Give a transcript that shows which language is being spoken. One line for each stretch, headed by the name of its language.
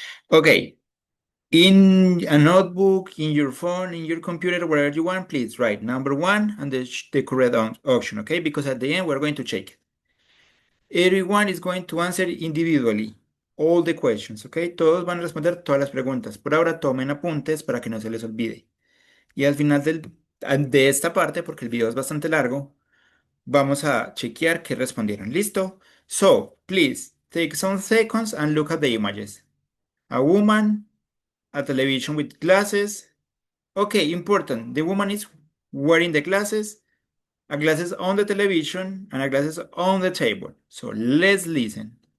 English: Okay. In a notebook, in your phone, in your computer, wherever you want, please write number 1 and the correct option, okay? Because at the end, we're going to check. Everyone is going to answer individually all the questions, okay?
Spanish: Todos van a responder todas las preguntas. Por ahora, tomen apuntes para que no se les olvide. Y al final de esta parte, porque el video es bastante largo, vamos a chequear que respondieron. ¿Listo?
English: So, please, take some seconds and look at the images. A woman, a television with glasses. Okay, important. The woman is wearing the glasses, a glasses on the television, and a glasses on the table. So let's listen.